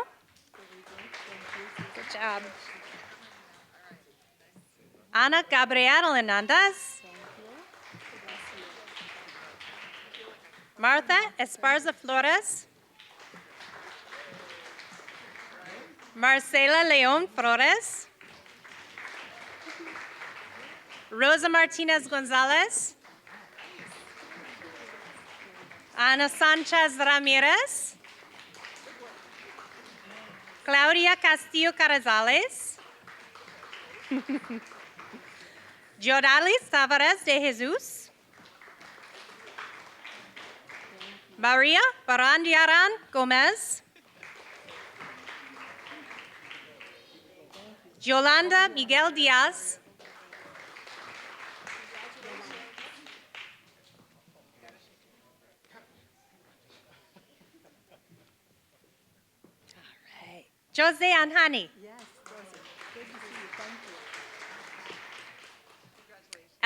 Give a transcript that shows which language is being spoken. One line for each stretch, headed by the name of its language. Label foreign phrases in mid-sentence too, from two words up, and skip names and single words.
English: Good job. Ana Gabriel Hernandez. Martha Esparza Flores. Marcela León Flores. Rosa Martinez Gonzalez. Ana Sanchez Ramirez. Claudia Castillo Carrizales. Giodalis Tavares de Jesus. Maria Barandiaran Gomez. Yolanda Miguel Diaz. All right. Jose Anhani. Yes, good to see you. Thank you.